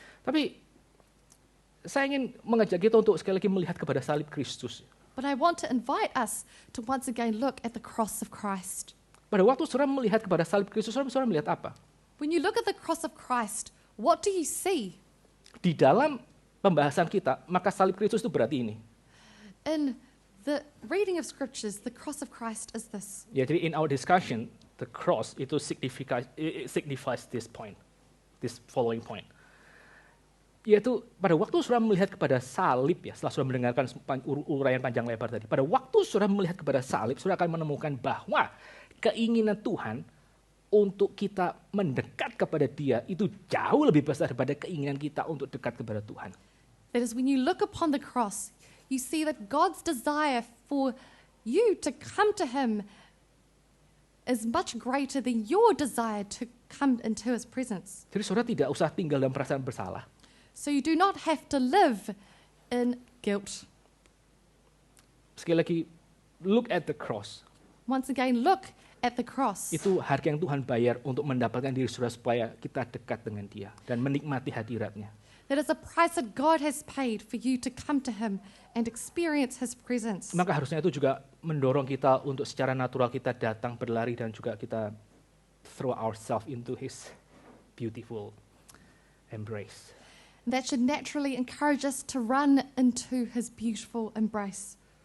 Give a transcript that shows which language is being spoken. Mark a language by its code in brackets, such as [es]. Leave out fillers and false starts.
[id] Tapi saya ingin mengajak kita untuk sekali lagi melihat kepada salib Kristus. [en] But I want to invite us to once again look at the cross of Christ. [id] Pada waktu saudara melihat kepada salib Kristus, saudara melihat apa? [en] When you look at the cross of Christ, what do you see? [id] Di dalam pembahasan kita, maka salib Kristus itu berarti ini. [en] In the reading of scriptures, the cross of Christ is this. [id] Ya, jadi [en] in our discussion, the cross itu signifies this point, this following point. [id] Yaitu pada waktu saudara melihat kepada salib ya, setelah saudara mendengarkan uraian panjang lebar tadi, pada waktu saudara melihat kepada salib, saudara akan menemukan bahwa keinginan Tuhan untuk kita mendekat kepada Dia itu jauh lebih besar daripada keinginan kita untuk dekat kepada Tuhan. [en] That is, when you look upon the cross, you see that God's desire for you to come to Him is much greater than your desire to come into His presence. [id] Jadi saudara tidak usah tinggal dalam perasaan bersalah. [en] So you do not have to live in guilt. [id] Sekali lagi, [en] look at the cross. Once again, look at the cross. [id] Itu harga yang Tuhan bayar untuk mendapatkan diri saudara supaya kita dekat dengan Dia dan menikmati hadirat-Nya. [en] That is a price that God has paid for you to come to Him and experience His presence. [id] Maka harusnya itu juga mendorong kita untuk secara natural kita datang berlari dan juga kita [en] throw ourselves into His beautiful embrace. That should naturally encourage us to run into His beautiful embrace.